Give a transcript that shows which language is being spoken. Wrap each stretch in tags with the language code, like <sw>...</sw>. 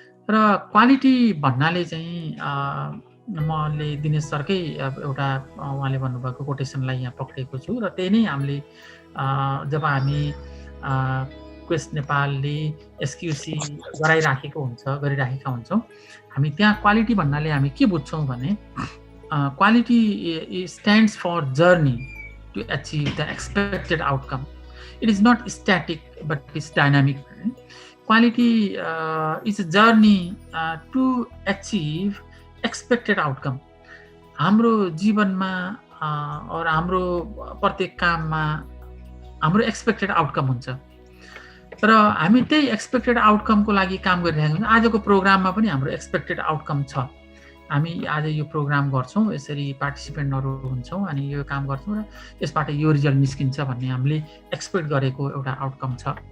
<ne>र क्वालिटी भन्नाले चाहिँ मैले दिनेश सरकै एउटा उहाँले भन्नुभएको कोटेसनलाई यहाँ पक्रेको छु र त्यही नै हामीले जब हामी क्वेस्ट नेपालले एसक्युसी गरिराखेका हुन्छौँ, हामी त्यहाँ क्वालिटी भन्नाले हामी के बुझ्छौँ भने</ne> <en>quality stands for journey to achieve the expected outcome. It is not static, but it's dynamic. Quality is a journey to achieve expected outcome.</en> <ne>हाम्रो जीवनमा और हाम्रो प्रत्येक काममा हाम्रो एक्सपेक्टेड आउटकम हुन्छ र हामी त्यही एक्सपेक्टेड आउटकमको लागि काम गरिरहेका छौँ। आजको प्रोग्राममा पनि हाम्रो एक्सपेक्टेड आउटकम छ। हामी आज यो प्रोग्राम गर्छौँ, यसरी पार्टिसिपेन्टहरू हुन्छौँ अनि यो काम गर्छौँ र यसबाट यो रिजल्ट निस्किन्छ भन्ने हामीले एक्सपेक्ट गरेको एउटा आउटकम छ।</ne>